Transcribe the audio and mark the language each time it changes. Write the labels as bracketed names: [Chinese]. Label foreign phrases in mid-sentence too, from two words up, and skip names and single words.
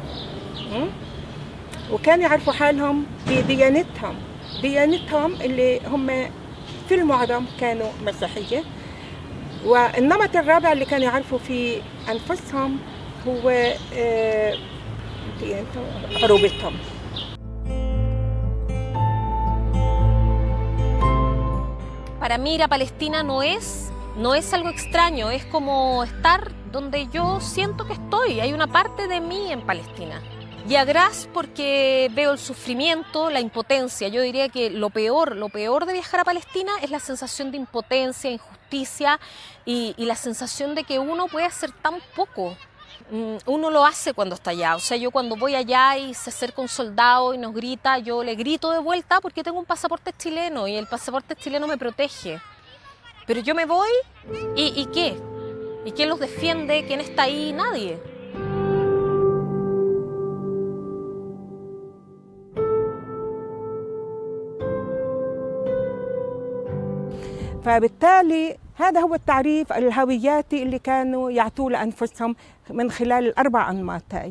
[Arabic] وكانوا يعرفوا حالهم بديانتهم اللي هم في المعظم كانوا مسيحية. والنمط الرابع اللي كانوا يعرفوا في أنفسهم هو عروبتهم. [Spanish] Para mí ir a Palestina no es algo extraño, es como estar donde yo siento que estoy. Hay una parte de mí en Palestina. Y a Graz porque veo el sufrimiento, la impotencia. Yo diría que lo peor de viajar a Palestina es la sensación de impotencia, injusticia y la sensación de que uno puede hacer tan poco. Uno lo hace cuando está allá. O sea, yo cuando voy allá y se acerca un soldado y nos grita, yo le grito de vuelta porque tengo un pasaporte chileno y el pasaporte chileno me protege. Pero yo me voy ¿y qué? ¿Y quién los defiende? ¿Quién está ahí? Nadie. [Arabic] فبالتالي هذا هو التعريف الهوياتي اللي كانوا يعطوه لأنفسهم من خلال الأربع أنماط هاي.